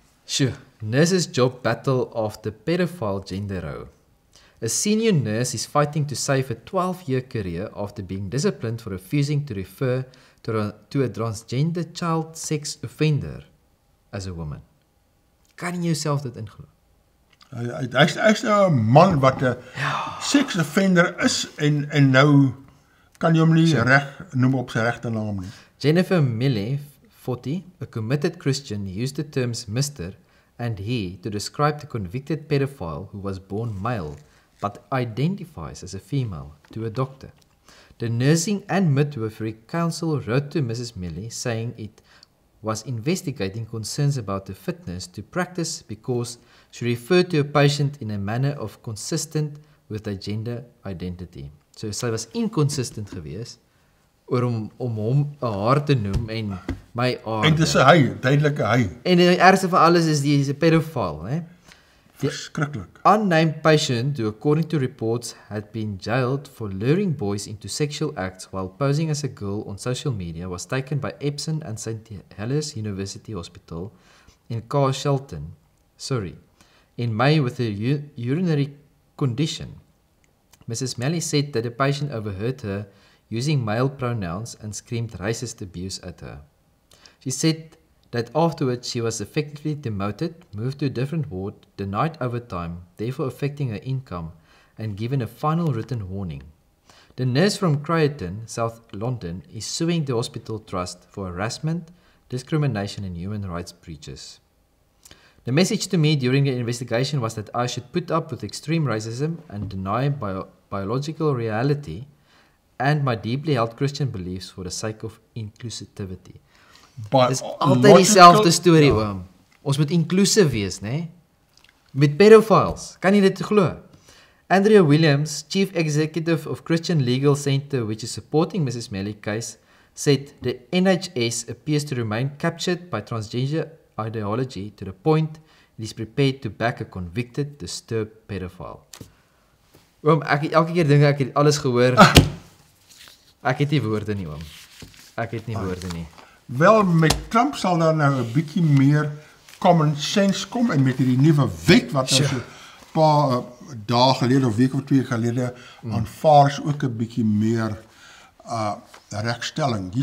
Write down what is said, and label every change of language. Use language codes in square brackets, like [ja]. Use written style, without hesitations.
[en] Sjoe, nurse's job battle after pedophile gender row. A senior nurse is fighting to save a 12-year career after being disciplined for refusing to refer to a transgender child sex offender as a woman. [af] Kan jy jouself dit inglo? Hy's nou 'n man wat 'n sex offender is en nou kan jy hom nie reg noem op sy regte naam nie. [en] Jennifer Milley, 40, a committed Christian, used the terms Mr. and he to describe the convicted pedophile who was born male but identifies as a female to a doctor. The Nursing and Midwifery Council wrote to Mrs. Milley saying it was investigating concerns about the fitness to practice because she referred to a patient in a manner of consistent with their gender identity. [af] So sy was inconsistent geweest oor om hom 'n haar te noem en my aarde. En dis 'n hy, duidelike hy. En die ergste van alles is die is 'n pedofiel, hè? Verskriklik. [en] Unnamed patient who, according to reports, had been jailed for luring boys into sexual acts while posing as a girl on social media was taken by Epsom and St. Helens University Hospital in Carshalton, Surrey, in May with a urinary condition. Mrs. Malley said that the patient overheard her using male pronouns and screamed racist abuse at her. She said that afterwards she was effectively demoted, moved to a different ward, denied overtime, therefore affecting her income, and given a final written warning. The nurse from Creighton, South London, is suing the hospital trust for harassment, discrimination and human rights breaches. The message to me during the investigation was that I should put up with extreme racism and deny biological reality and my deeply held Christian beliefs for the sake of inclusivity. [af] Dis altyd dieselfde storie, oom. Ons moet inclusive wees, né? Met pedophiles. Kan jy dit glo? [en] Andrea Williams, Chief Executive of Christian Legal Center, which is supporting Mrs. Malley's case, said the NHS appears to remain captured by transgender ideology to the point it is prepared to back a convicted, disturbed pedophile. [af] Oom, elke keer dink ek het alles gehoor. Ek het nie woorde nie, oom. Ek het nie woorde nie. Wel, met Trump sal daar nou 'n bietjie meer common sense kom en met hierdie nuwe wet wat nou so 'n paar dae gelede of week of 2 gelede aanvaar is ook 'n bietjie meer regstelling.